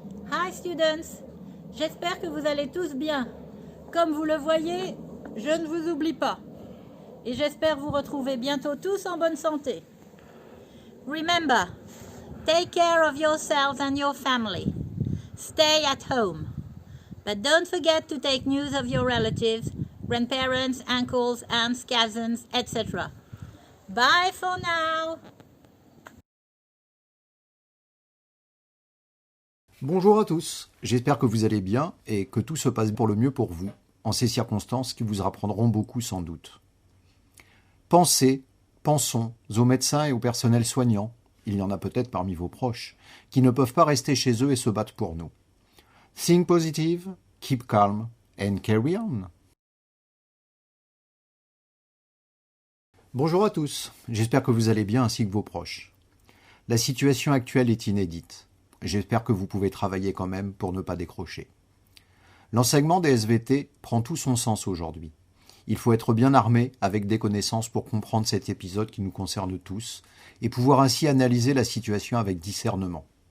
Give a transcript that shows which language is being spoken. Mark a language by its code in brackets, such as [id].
[en] Hi students, [fr] j'espère que vous allez tous bien. Comme vous le voyez, je ne vous oublie pas. Et j'espère vous retrouver bientôt tous en bonne santé. [en] Remember, take care of yourselves and your family. Stay at home. But don't forget to take news of your relatives, grandparents, uncles, aunts, cousins, etc. Bye for now. [fr] Bonjour à tous, j'espère que vous allez bien et que tout se passe pour le mieux pour vous, en ces circonstances qui vous apprendront beaucoup sans doute. Pensons aux médecins et au personnel soignant, il y en a peut-être parmi vos proches, qui ne peuvent pas rester chez eux et se battre pour nous. [en] Think positive, keep calm and carry on. [fr] Bonjour à tous, j'espère que vous allez bien ainsi que vos proches. La situation actuelle est inédite. J'espère que vous pouvez travailler quand même pour ne pas décrocher. L'enseignement des SVT prend tout son sens aujourd'hui. Il faut être bien armé avec des connaissances pour comprendre cet épisode qui nous concerne tous et pouvoir ainsi analyser la situation avec discernement.